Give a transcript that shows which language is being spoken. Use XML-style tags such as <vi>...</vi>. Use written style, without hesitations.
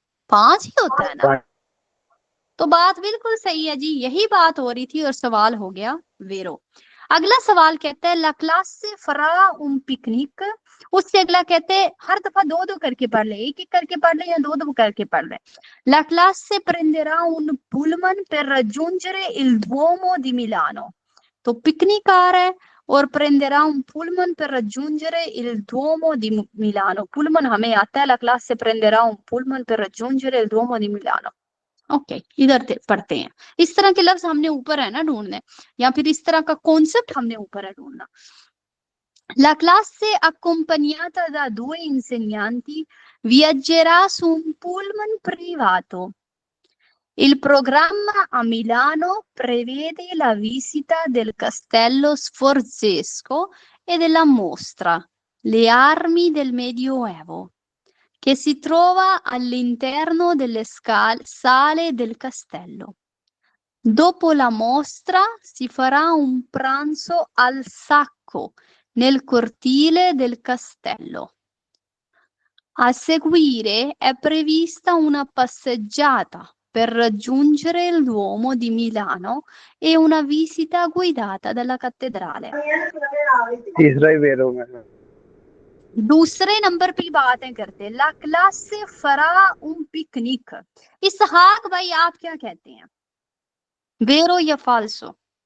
<hi>5 ही होता है ना। तो बात बिल्कुल सही है जी, यही बात हो रही थी और सवाल हो गया वेरो। अगला सवाल कहता है</hi> <it>ला classe farà un picnic।</it> <hi>उससे अगला कहते हैं हर दफा दो दो करके पढ़ ले, एक एक करके पढ़ ले या दो दो करके पढ़ ले।</hi> <it>ला classe prenderà un pullman per raggiungere il Duomo di Milano।</it> <hi>तो पिकनिक आ रहा है और</hi> <it>prenderà un pullman per raggiungere il Duomo di Milano।</it> <hi>पुलमन हमें आता है,</hi> <it>ला classe prenderà un pullman per raggiungere il Duomo di Milano।</it> <hi>Okay, इधर पढ़ते हैं। इस तरह के लफ्ज हमने ऊपर है ना ढूंढने, या फिर इस तरह का कॉन्सेप्ट हमने ऊपर है ढूंढना।</hi> <it>La classe accompagnata da 2 insegnanti viaggerà su un pullman privato. Il programma a Milano prevede la visita del Castello Sforzesco e della mostra Le armi del Medioevo, che si trova all'interno delle sale del castello. Dopo la mostra si farà un pranzo al sacco nel cortile del castello. A seguire è prevista una passeggiata per raggiungere il Duomo di Milano e una visita guidata dalla cattedrale.</it> <hi>तीसरा ही वेरो में दूसरे number पे बातें करते हैं।</hi> <it>ला classe farà un picnic।</it> <hi>इसहाक भाई, आप क्या कहते हैं? वेरो या फाल्सो?</hi>